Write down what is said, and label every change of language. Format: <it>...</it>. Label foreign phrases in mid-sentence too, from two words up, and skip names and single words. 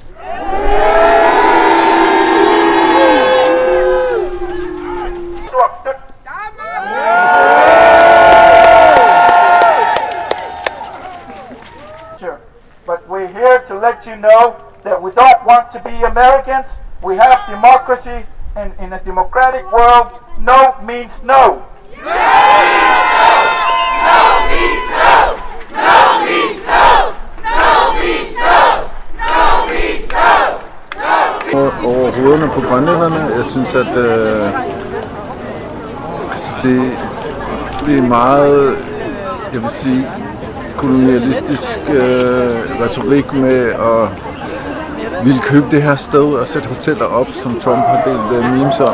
<en>But we're here to let you know that we don't want to be Americans. We have democracy, and in a democratic world, no means no.</en> <da>Over hovederne på grønlænderne. Jeg synes, at det er meget, jeg vil sige, kolonialistisk retorik med at ville købe det her sted og sætte hoteller op, som Trump har delt memes om.</da>